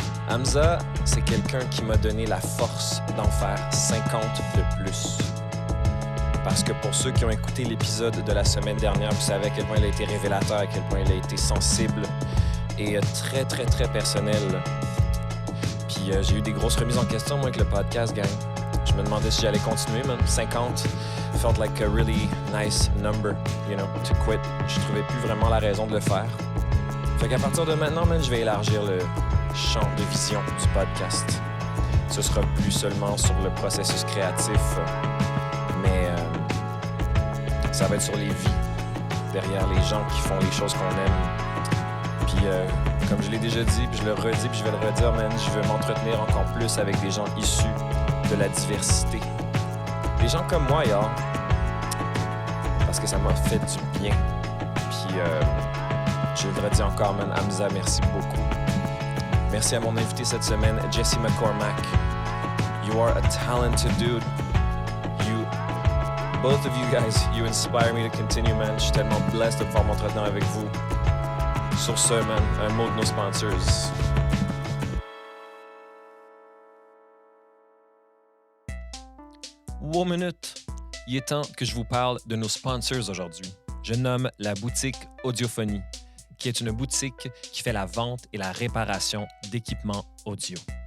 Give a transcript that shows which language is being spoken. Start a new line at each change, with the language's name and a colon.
French: Hamza, c'est quelqu'un qui m'a donné la force d'en faire 50 de plus. Parce que pour ceux qui ont écouté l'épisode de la semaine dernière, vous savez à quel point il a été révélateur, à quel point il a été sensible et très, très, très personnel. Puis j'ai eu des grosses remises en question, moi, avec le podcast, gang. Je me demandais si j'allais continuer, man.
English: 50 felt like a really nice number, you know, to quit.
French: Je trouvais plus vraiment la raison de le faire. Fait qu'à partir de maintenant, man, je vais élargir le champ de vision du podcast. Ce sera plus seulement sur le processus créatif, mais ça va être sur les vies, derrière les gens qui font les choses qu'on aime. Puis, comme je l'ai déjà dit, puis je le redis, puis je vais le redire, man, je veux m'entretenir encore plus avec des gens issus de la diversité. Des gens comme moi, y'all. Parce que ça m'a fait du bien. Puis, je le redis encore, man, Hamza, merci beaucoup. Merci à mon invité cette semaine, Jesse McCormack.
English: You are a talented dude. Both of you guys, you inspire me to continue, man.
French: Je suis tellement blessed de pouvoir m'entretenir avec vous. Sur ce, man, un mot de nos sponsors.
English: One minute.
French: Il est temps que je vous parle de nos sponsors aujourd'hui. Je nomme la boutique Audiophonie, qui est une boutique qui fait la vente et la réparation d'équipements audio.